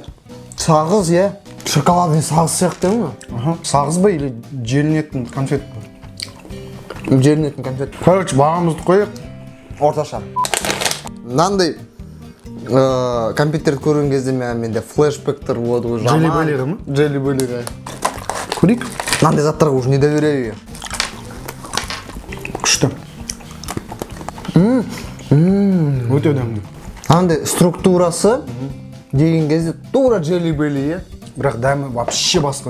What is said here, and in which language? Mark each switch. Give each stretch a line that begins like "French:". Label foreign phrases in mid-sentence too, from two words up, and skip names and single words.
Kazakh: Сағыз, е? Шоколадный сағыз сияқты ма? Сағыз ба или желінетін конфет ба? Жерінетін конфет. Короче, бағамызды қояйық. Орташа. Мынандай компьютерді көрген кезде менде флешбектер болады ғой. Jelly Belly ма? Jelly Belly. Көрейік. Мынандай заттарға
Russian: уже не доверяю.
Kazakh: Күшті. Өте дәмді. Мынандай структурасы деген кезде тура Jelly Belly. Бірақ дәмі вообще басқа.